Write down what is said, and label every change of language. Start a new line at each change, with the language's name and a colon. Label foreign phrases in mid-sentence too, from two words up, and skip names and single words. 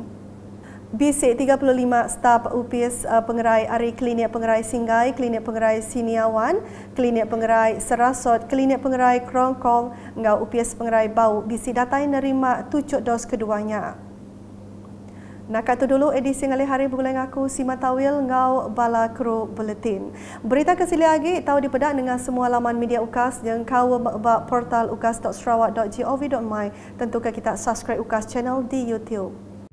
Iban: Bisik 35 staf UPS Pengerai Ari Klinik Pengerai Singgai, Klinik Pengerai Siniawan, Klinik Pengerai Serasot, Klinik Pengerai Krongkong, ngau UPS Pengerai Bau bisi datai nerima tucuk dos keduanya. Nak tu dulu edisi ngalih hari bulan aku Sima Tawil ngau Bala Kru Bulletin. Berita kesili lagi tahu dipedak dengan semua laman media UKAS yang kau portal ukas.sarawak.gov.my.
Malay: Tentukan kita subscribe UKAS channel di YouTube.